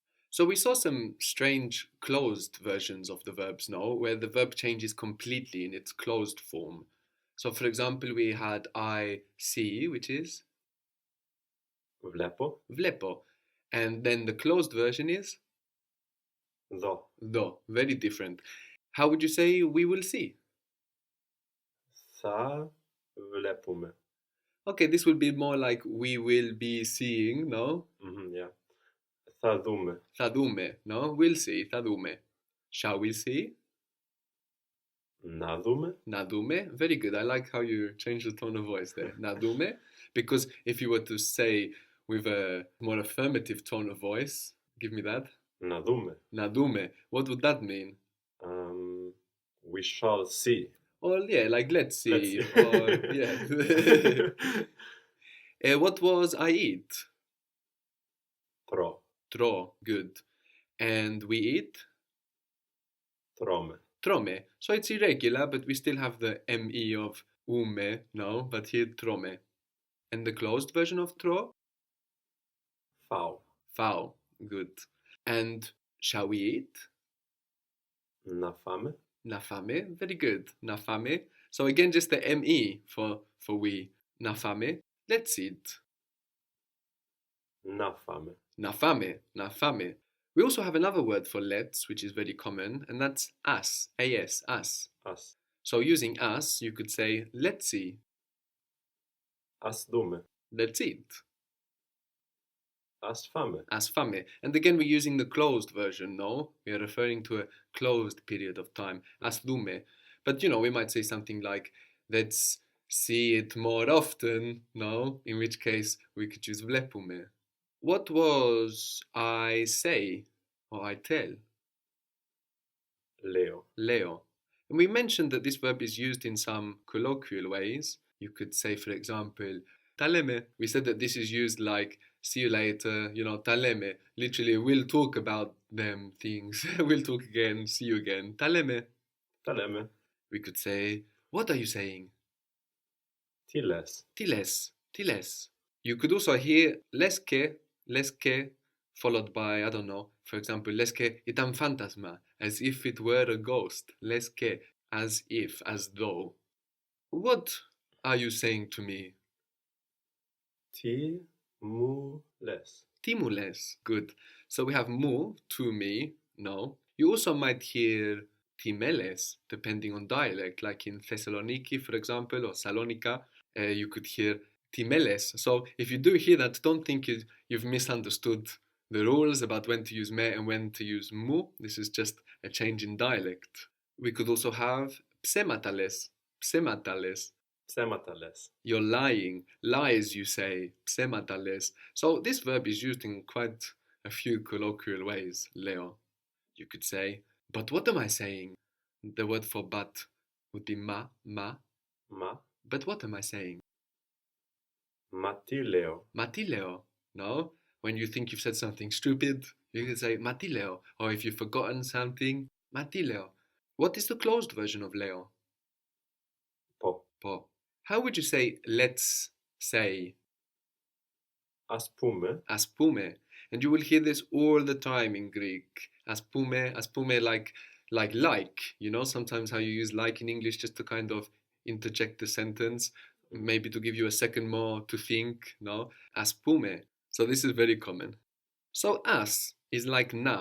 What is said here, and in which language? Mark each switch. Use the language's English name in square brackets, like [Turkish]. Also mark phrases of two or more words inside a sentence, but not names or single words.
[English] So we saw some strange closed versions of the verbs, no, where the verb changes completely in its closed form. So for example, we had I see, which is [Greek] Βλέπω. vlepo. [English] And then the closed version is [Greek] Δω. [English] do, very different. How would you say we will see? [Greek] Θα βλέπουμε. [English] Okay, this would be more like we will be seeing, no? Yeah. [Greek] Θα δούμε. Θα δούμε, [English] no? We'll see, [Greek] θα δούμε. [English] Shall we see? [Greek] Να δούμε. Να δούμε. [English] Very good. I like how you change the tone of voice there. [Greek] Να δούμε. [English] Because if you were to say with a more affirmative tone of voice, give me that. [Greek] Να δούμε. Να δούμε. [English] What would that mean? We shall see. Or yeah, like let's see. Let's see. Or yeah. What was I eat? [Greek] Τρώω. [English] Tro. Good. And we eat? [Greek] Τρώμε. Trome. [English] So it's irregular, but we still have the me of ume, no? But here trome. And the closed version of tro? [Greek] Φάω. [English] Fao. Good. And shall we eat? [Greek] Να φάμε. Να φάμε. [English] Very good. [Greek] Να φάμε. [English] So again, just the me for we. [Greek] Να φάμε. [English] Let's eat. [Greek] Να φάμε. Να φάμε. Να φάμε. [English] We also have another word for let's, which is very common, and that's us. [Greek] As. Us. Ας. [English] So using us, you could say, let's see. [Greek] Ας δούμε. [English] Let's eat. [Greek] Ας φάμε. Ας φάμε. [English] And again, we're using the closed version, no? We are referring to a closed period of time, [Greek] ας δούμε. [English] But, we might say something like, let's see it more often, no? In which case, we could use vlepume. What was I say or I tell? [Greek] Λέω. Leo. [English] And we mentioned that this verb is used in some colloquial ways. You could say, for example, taleme. We said that this is used like, see you later, taleme. Literally, we'll talk about them things. We'll talk again, see you again. [Greek] Τα λέμε. Τα λέμε. [English] We could say, what are you saying? [Greek] Τι λες. Τι λες. Τι λες. [English] You could also hear leske, followed by, I don't know, for example, [Greek] λες και ήταν φάντασμα, [English] as if it were a ghost. Leske, as if, as though. What are you saying to me? [Greek] Τι μου λες. [English] Timules. Good. So we have mu, to me, no. You also might hear timeles, depending on dialect, like in Thessaloniki, for example, or Salonika, you could hear timeles. So if you do hear that, don't think you've misunderstood the rules about when to use me and when to use mu. This is just a change in dialect. We could also have psematales. [Greek] Psematales. Ψέματα λες. [English] You're lying. Lies, you say. Psematales. So this verb is used in quite a few colloquial ways, Leo. You could say, but what am I saying? The word for but would be ma. [Greek] Μα. [English] But what am I saying? [Greek] Μα τι λέω. Μα τι λέω. No? [English] When you think you've said something stupid, you can say [Greek] μα τι λέω. [English] Or if you've forgotten something, [Greek] μα τι λέω. [English] What is the closed version of Leo? [Greek] Πω. Po. [English] How would you say let's say? [Greek] Ας πούμε. Ας πούμε. [English] And you will hear this all the time in Greek. [Greek] Ας πούμε, [English] like, sometimes how you use like in English just to kind of interject the sentence, maybe to give you a second more to think, no? [Greek] Ας πούμε. [English] So this is very common. So as is like na.